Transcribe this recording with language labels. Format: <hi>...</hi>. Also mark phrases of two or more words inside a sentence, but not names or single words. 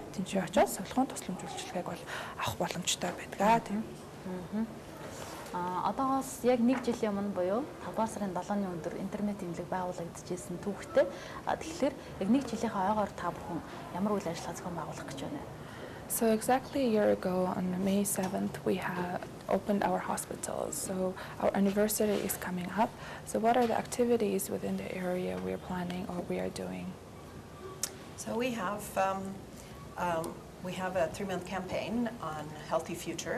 <mn>Тэнцээ очоод сувлгын тусламж үйлчилгээг бол авах боломжтой байдаг тийм. Одоогоос яг 1 жилийн өмнө буюу 5 дугаар сарын 7-ны өдөр интермед эмнэлэг байгуулагдчихсэн түүхтэй. Тэгэхээр яг 1 жилийнхаа ойгоор та бүхэн ямар үйл ажиллагаа зохион байгуулах гэж байна?</mn> <en>So exactly a year ago on May 7th we have opened our hospital. So our anniversary is coming up. So what are the activities within the area we are planning or we are doing? So we have a 3-month campaign on Healthy Future.</en>